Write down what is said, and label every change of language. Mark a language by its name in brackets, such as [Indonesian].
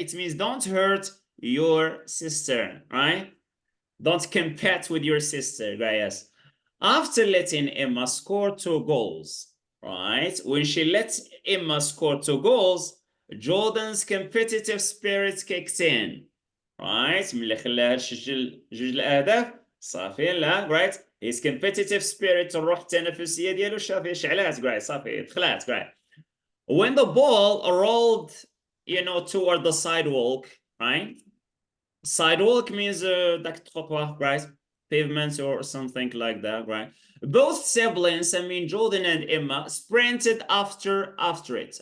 [English] It means don't hurt your sister, right? Don't compete with your sister, guys. After letting Emma score 2 goals, right? When she let Emma score 2 goals, Jordan's competitive spirit kicked in, right? [Arabic] ملي خلاها تسجل 2 الأهداف صافي لا, right? [English] His competitive spirit, [Arabic] الروح التنافسية ديالو شافي شعلات, right? صافي دخلات, right? [English] When the ball rolled, toward the sidewalk, right? Sidewalk means [Arabic] داك التخطوة, [English] right? pavements or something like that, right? Both siblings, I mean, Jordan and Emma, sprinted after it.